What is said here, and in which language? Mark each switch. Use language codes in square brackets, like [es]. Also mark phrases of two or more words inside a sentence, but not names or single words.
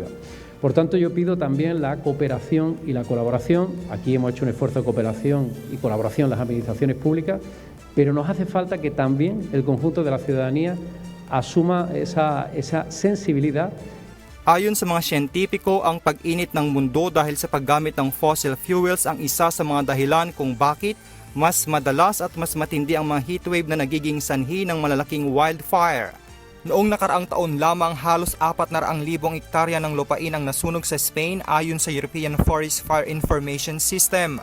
[es] Por tanto, yo pido también la cooperación y la colaboración. Aquí hemos hecho un esfuerzo de cooperación y colaboración en las administraciones públicas, pero nos hace falta que también el conjunto de la ciudadanía asuma esa sensibilidad. [tl] Ayon sa mga siyentipiko, ang pag-init ng mundo dahil sa paggamit ng [en] fossil fuels [tl] ang isa sa mga dahilan kung bakit mas madalas at mas matindi ang mga heatwave na nagiging sanhi ng malalaking wildfire. Noong nakaraang taon lamang, halos 400,000 hektarya ng lupain ang nasunog sa Spain ayon sa European Forest Fire Information System.